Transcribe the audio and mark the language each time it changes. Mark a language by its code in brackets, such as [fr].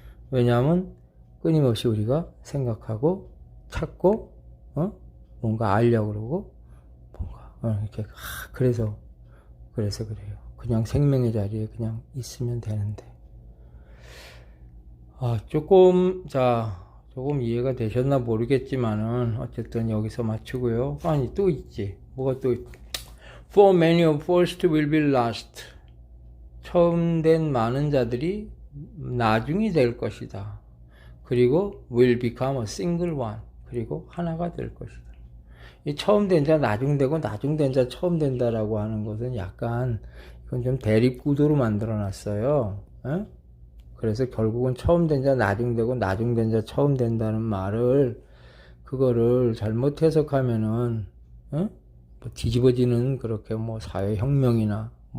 [ko] 왜냐하면 끊임없이 우리가 생각하고, 찾고, 뭔가 알려고 그러고, 뭔가, 이렇게, 그래서 그래요. 그냥 생명의 자리에 그냥 있으면 되는데. 조금 이해가 되셨나 모르겠지만은, 어쨌든 여기서 마치고요. 아니, 또 있지. 뭐가 또, [en] For many of first will be last. [ko] 처음 된 많은 자들이 나중이 될 것이다. [en] 그리고 will become a single one. [ko] 그리고 하나가 될 것이다. 이 처음 된 자 나중 되고 나중 된 자 처음 된다라고 하는 것은 약간 이건 좀 대립 구도로 만들어 놨어요. 그래서 결국은 처음 된 자 나중 되고 나중 된 자 처음 된다는 말을 그거를 잘못 해석하면은 뭐 뒤집어지는 그렇게 뭐 사회혁명이나